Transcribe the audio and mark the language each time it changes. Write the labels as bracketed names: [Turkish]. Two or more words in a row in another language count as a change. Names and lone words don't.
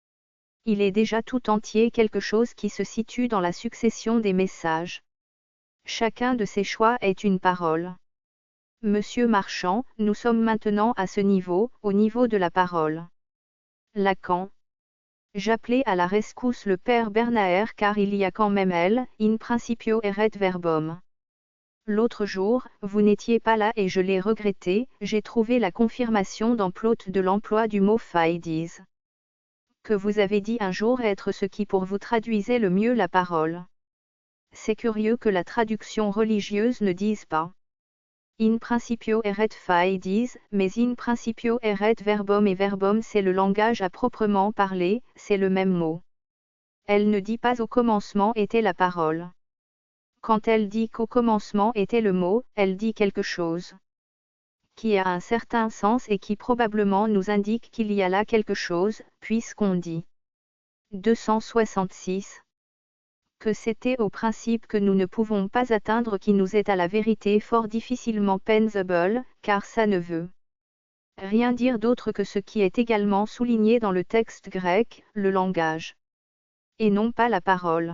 [French] Il est déjà tout entier quelque chose qui se situe dans la succession des messages. Chacun de ces choix est une parole. Monsieur Marchand, nous sommes maintenant à ce niveau, au niveau de la parole. Lacan. J'appelais à la rescousse le père Bernaer car il y a quand même elle, [Latin] in principio eret verbum. [French] L'autre jour, vous n'étiez pas là et je l'ai regretté, j'ai trouvé la confirmation dans Plaute de l'emploi du mot fides. Que vous avez dit un jour être ce qui pour vous traduisait le mieux la parole. C'est curieux que la traduction religieuse ne dise pas [Latin] in principio eret fides, [French] mais [Latin] in principio eret verbum [French] et verbum c'est le langage à proprement parler, c'est le même mot. Elle ne dit pas au commencement était la parole. Quand elle dit qu'au commencement était le mot, elle dit quelque chose qui a un certain sens et qui probablement nous indique qu'il y a là quelque chose, puisqu'on dit 266 que c'était au principe que nous ne pouvons pas atteindre qui nous est à la vérité fort difficilement pensable, car ça ne veut rien dire d'autre que ce qui est également souligné dans le texte grec, le langage, et non pas la parole.